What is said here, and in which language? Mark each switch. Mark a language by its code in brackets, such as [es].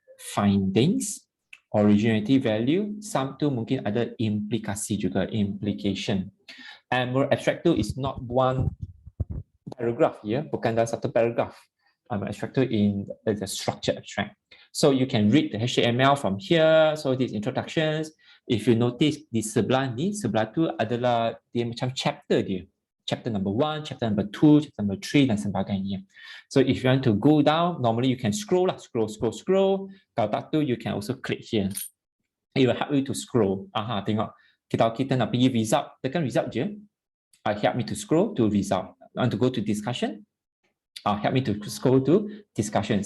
[en] Findings. Originality value. Some [ms] tu mungkin ada implikasi juga, [en] implication. Emerald abstract tu is not one paragraph ya, [ms] bukan dalam satu paragraph. [en] Abstract tu in the structured abstract. So you can read the HTML from here. So these introductions. If you notice [ms] di sebelah ni, sebelah tu adalah dia macam chapter dia. [en] Chapter number 1, chapter number 2, chapter number 3 [ms] dan sebagainya. [en] So if you want to go down, normally you can scroll lah, scroll. [ms] Kalau tak tu, [en] you can also click here. It will help you to scroll. [ms] Tengok. Kita nak pergi result, tekan result je. [en] Help me to scroll to result. I want to go to discussion. Help me to scroll to discussion.